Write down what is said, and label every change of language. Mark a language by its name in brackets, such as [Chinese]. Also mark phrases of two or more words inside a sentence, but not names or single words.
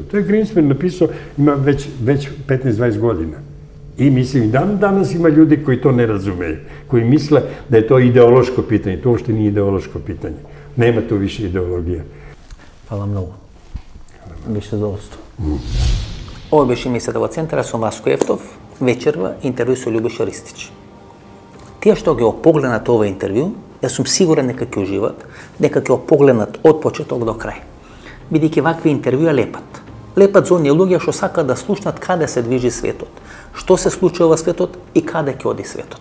[Serbian] To je Greenspan napisao, ima već 15-20 godina. I mislim, i danas ima ljudi koji to ne razumeju, koji misle da je to ideološko pitanje. To uopšte nije ideološko pitanje. Nema tu više ideologije. Hvala mnogo. Više zadovoljstvo. [Macedonian] Ова беше емисијата во Центар, сум Васко Ефтов, вечерва интервју со Љубиша Ристич. Тие што ги погледнат ова интервју, јас сум сигурен дека ќе уживат, дека ќе погледнат од почеток до крај. Бидејќи вакви интервјуа лепат. Лепат за оние луѓе што сакаат да слушнат каде се движи светот, што се случува во светот и каде ќе оди светот.